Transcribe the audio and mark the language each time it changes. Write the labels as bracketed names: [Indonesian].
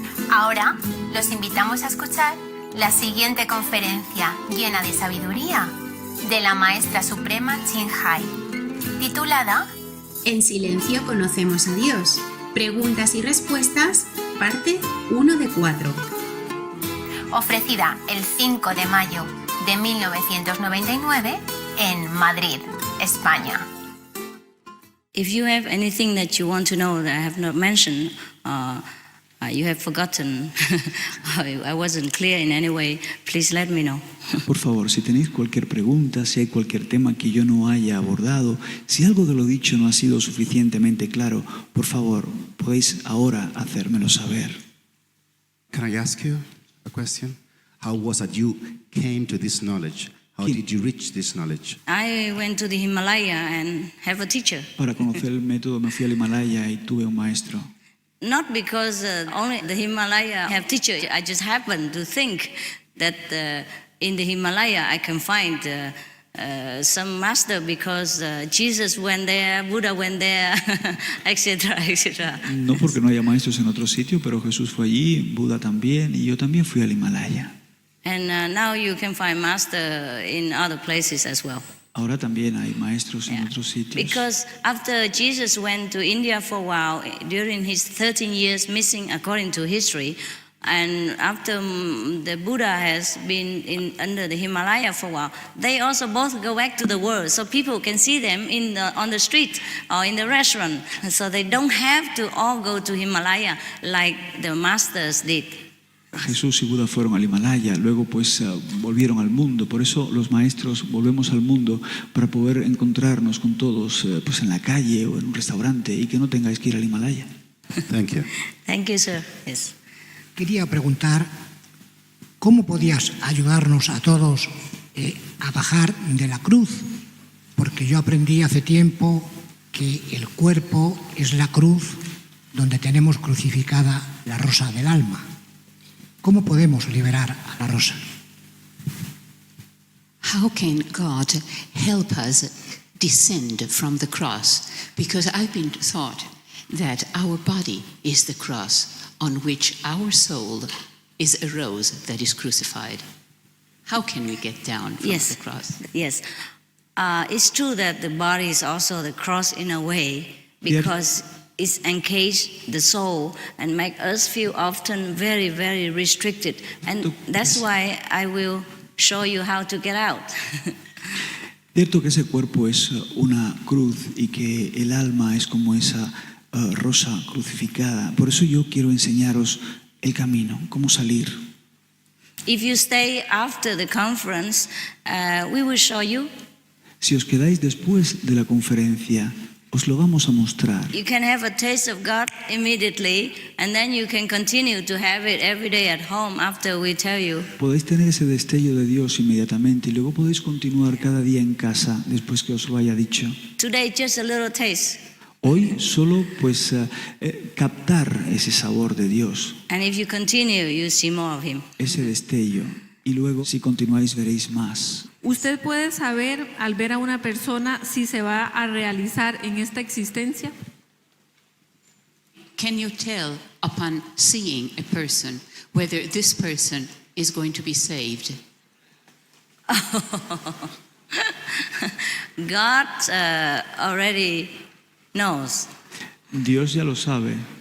[Spanish] Ahora los invitamos a escuchar la siguiente conferencia llena de sabiduría de la maestra suprema Ching titulada En silencio conocemos a Dios. Preguntas y respuestas, parte 1 de 4. Ofrecida el 5 de mayo de 1999 en Madrid, España. [English] If you have anything that you want to know that I have not mentioned, you have forgotten, I wasn't clear in any way, please let me know. [Spanish] Por favor, si tenéis cualquier pregunta, si hay cualquier tema que yo no haya abordado, si algo de lo dicho no ha sido suficientemente claro, por favor, podéis ahora hacérmelo saber. [English] Can I ask you a question? How was it you came to this knowledge? How did you reach this knowledge? I went to the Himalaya and have a teacher. [Spanish] Para conocer el método me fui al Himalaya y tuve un maestro. [English] Not because only the Himalaya have teachers. I just happen to think that in the Himalaya I can find some master because Jesus went there, Buddha went there, etc., etc. [Spanish] No porque no haya maestros en otro sitio, pero Jesús fue allí, Buda también, y yo también fui al Himalaya. [English] And now you can find master in other places as well. [Spanish] Ahora también hay maestros en otros sitios. [English] Because after Jesus went to India for a while, during his 13 years missing according to history, and after the Buddha has been under the Himalaya for a while, they also both go back to the world, so people can see them on the street or in the restaurant. So they don't have to all go to Himalaya like the masters did. [Spanish] Jesús y Buda fueron al Himalaya, luego pues volvieron al mundo. Por eso los maestros volvemos al mundo para poder encontrarnos con todos pues en la calle o en un restaurante y que no tengáis que ir al Himalaya. [English] Thank you. Thank you, sir. Yes. [Spanish] Quería preguntar cómo podías ayudarnos a todos a bajar de la cruz, porque yo aprendí hace tiempo que el cuerpo es la cruz donde tenemos crucificada la rosa del alma. ¿Cómo podemos liberar a la rosa? [English] How can God help us descend from the cross? Because I've been taught that our body is the cross on which our soul is a rose that is crucified. How can we get down from the cross? Yes. It's true that the body is also the cross in a way because it's engaged the soul and make us feel often very, very restricted. And that's why I will show you how to get out. [Spanish] Cierto que ese cuerpo es una cruz y que el alma es como esa rosa crucificada. Por eso yo quiero enseñaros el camino, cómo salir. [English] If you stay after the conference, we will show you. [Spanish] Si os quedáis después de la conferencia, os lo vamos a mostrar. [English] You can have a taste of God immediately, and then you can continue to have it every day at home after we tell you. [Spanish] Podéis tener ese destello de Dios inmediatamente y luego podéis continuar cada día en casa después que os lo haya dicho. [English] Today, just a little taste. [Spanish] Hoy solo pues captar ese sabor de Dios. [English] And if you continue, you see more of Him. [Spanish] Ese destello. Y luego, si continuáis, veréis más. ¿Usted puede saber al ver a una persona si se va a realizar en esta existencia? [English] Can you tell upon seeing a person whether this person is going to be saved? God already knows. [Spanish] Dios ya lo sabe.